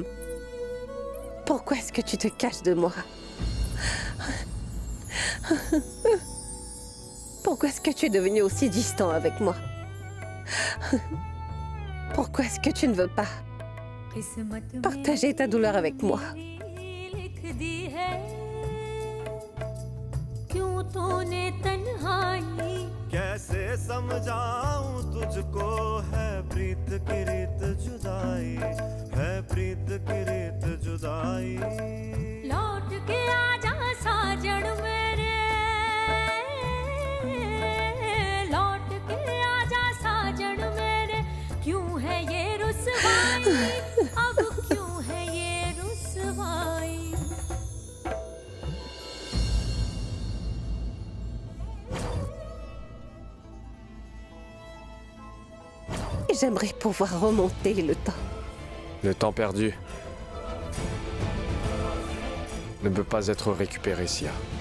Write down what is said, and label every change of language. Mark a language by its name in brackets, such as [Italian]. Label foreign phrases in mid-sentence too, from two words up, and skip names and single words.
[French] Pourquoi est-ce que tu te caches de moi? Pourquoi est-ce que tu es devenu aussi distant avec moi? Pourquoi est-ce que tu ne veux pas partager ta douleur avec moi? [Hindi] कैसे समझाऊं तुझको है प्रीत की रीत जुदाई है प्रीत की रीत जुदाई लौट के आजा साजन मेरे लौट के आजा साजन मेरे क्यों है ये रुसवाई अब क्यों है ये रुसवाई [French] J'aimerais pouvoir remonter le temps. Le temps perdu ne peut pas être récupéré, Sia.